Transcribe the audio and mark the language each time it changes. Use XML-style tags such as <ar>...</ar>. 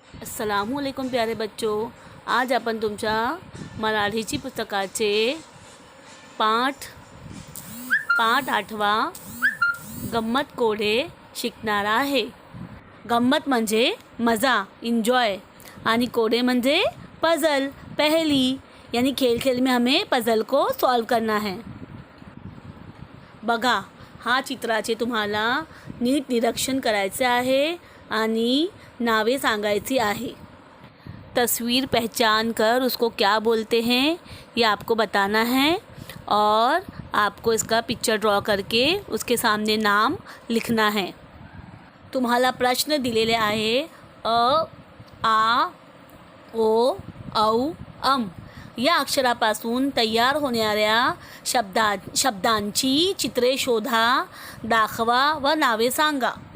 <mr>अस्सलामुअलैकुम प्यारे बच्चों, आज आपण तुमच्या मराठीची पुस्तकाचे पाठ 8वा गंमत कोडे शिकणार आहे। गंमत म्हणजे मज़ा, एंजॉय, आणि कोडे म्हणजे पज़ल, पहेली,</mr> <hi>यानी खेल खेल में हमें पज़ल को सॉल्व करना है।</hi> <mr>बघा, हा चित्राचे तुम्हाला नीट निरीक्षण करायचे आहे आणि नावे सांगायची आहे।</mr> <hi>तस्वीर पहचान कर उसको क्या बोलते हैं ये आपको बताना है और आपको इसका पिक्चर ड्रॉ करके उसके सामने नाम लिखना है।</hi> <mr>तुम्हाला प्रश्न दिलेले आहे अ, आ, ओ, औ, अम या अक्षरापासून तयार होणाऱ्या शब्दांची चित्रे शोधा, दाखवा व नावे सांगा।</mr>